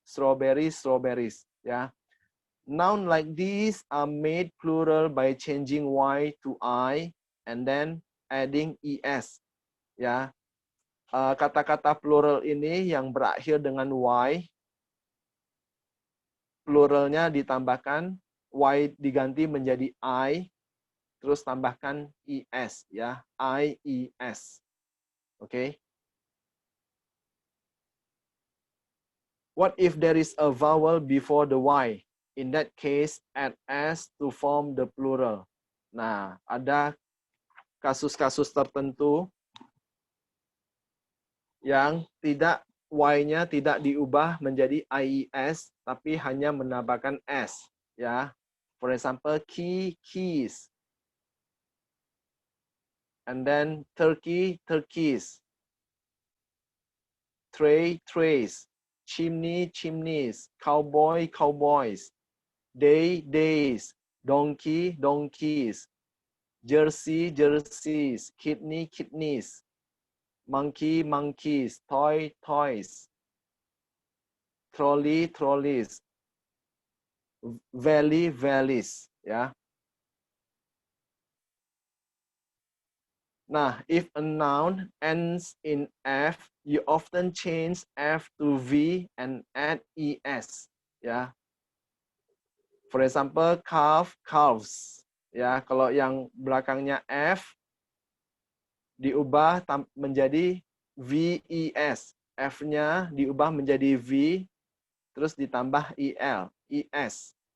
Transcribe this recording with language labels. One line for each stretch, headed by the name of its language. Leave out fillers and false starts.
English: Strawberry, strawberries. Ya. Noun like these are made plural by changing y to I and then adding es.
Indonesian: Ya, kata-kata plural ini yang berakhir dengan y, pluralnya ditambahkan y diganti menjadi I, terus tambahkan es. Ya, ies. Oke.
English: What if there is a vowel before the y? In that case, add s to form the plural.
Indonesian: Nah, ada kasus-kasus tertentu yang tidak y-nya tidak diubah menjadi ies, tapi hanya menambahkan s.
English: Ya, for example, key, keys, and then turkey, turkeys, tray, trays, chimney, chimneys, cowboy, cowboys, day, days, donkey, donkeys, jersey, jerseys, kidney, kidneys, monkey, monkeys, toy, toys, trolley, trolleys, valley, valleys. Ya. Nah, if a noun ends in F, you often change F to V and add ES. Ya. For example, calf, calves.
Indonesian: Ya, kalau yang belakangnya F diubah menjadi VES. F-nya diubah menjadi V, terus ditambah EL, ES.